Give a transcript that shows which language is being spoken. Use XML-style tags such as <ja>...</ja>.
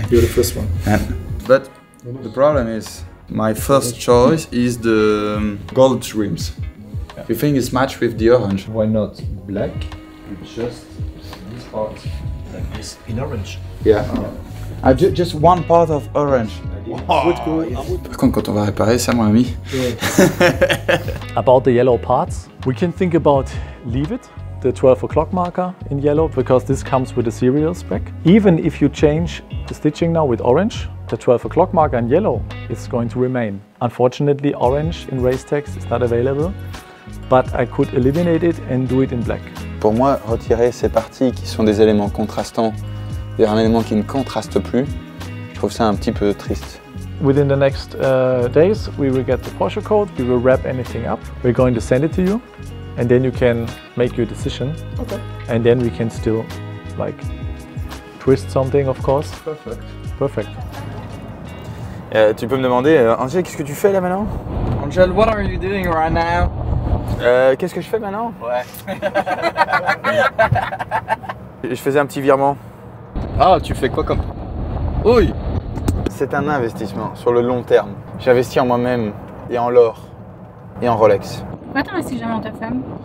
<en>You're the first one. But the problem is, my first choice is the gold trims. You think it's matched with the orange? Why not black with just this part like this in orange? Yeah. Just one part of orange.</en> <fr>Par contre, quand on va réparer ça, mon ami.</fr> <en>About the yellow parts, we can think about leave it, the 12 o'clock marker in yellow, because this comes with a serial spec. Even if you change the stitching now with orange, the 12 o'clock marker in yellow is going to remain. Unfortunately, orange in race text is not available, but I could eliminate it and do it in black.</en> <fr>Pour moi, retirer ces parties qui sont des éléments contrastants vers un élément qui ne contraste plus, je trouve ça un petit peu triste.</fr> <en>Within the next days, we will get the Porsche code, we will wrap anything up. We're going to send it to you, and then you can make your decision. Okay. And then we can still, like, twist something, of course. Perfect. Perfect.</en> <fr>Tu peux me demander, Angel, qu'est-ce que tu fais là maintenant?</fr> <en>Angel, what are you doing right now?</en> <fr>Qu'est-ce que je fais maintenant? Ouais. Je faisais un petit virement. Ah, tu fais quoi comme... Oui. C'est un investissement sur le long terme. J'investis en moi-même et en l'or et en Rolex. Pourquoi t'investis jamais en ta femme?</fr>